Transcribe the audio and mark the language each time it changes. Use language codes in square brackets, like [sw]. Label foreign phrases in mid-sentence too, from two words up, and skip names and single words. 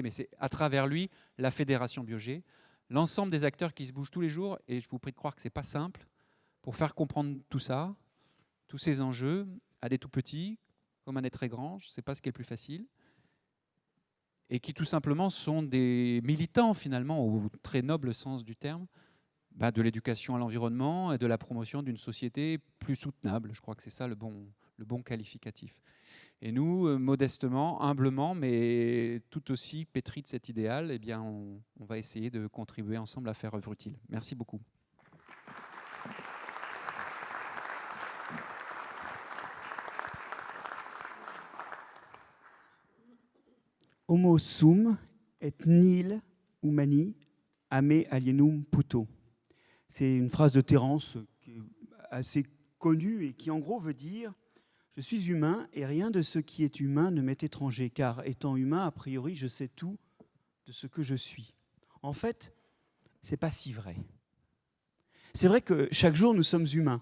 [fr] mais c'est à travers lui, la Fédération Biogé, l'ensemble des acteurs qui se bougent tous les jours, et je vous prie de croire que ce n'est pas simple, pour faire comprendre tout ça, tous ces enjeux, à des tout petits, comme à des très grands, je ne sais pas ce qui est le plus facile, et qui tout simplement sont des militants finalement, au très noble sens du terme, de l'éducation à l'environnement et de la promotion d'une société plus soutenable. Je crois que c'est ça le bon le bon qualificatif. Et nous, modestement, humblement, mais tout aussi pétris de cet idéal, eh bien, on va essayer de contribuer ensemble à faire œuvre utile. Merci beaucoup. [la] Homo sum et nihil humani ame alienum puto. [fr] C'est une phrase de Terence qui est assez connue et qui en gros veut dire « Je suis humain et rien de ce qui est humain ne m'est étranger, car étant humain, [la] a priori, [fr] je sais tout de ce que je suis. » En fait, ce n'est pas si vrai. C'est vrai que chaque jour, nous sommes humains.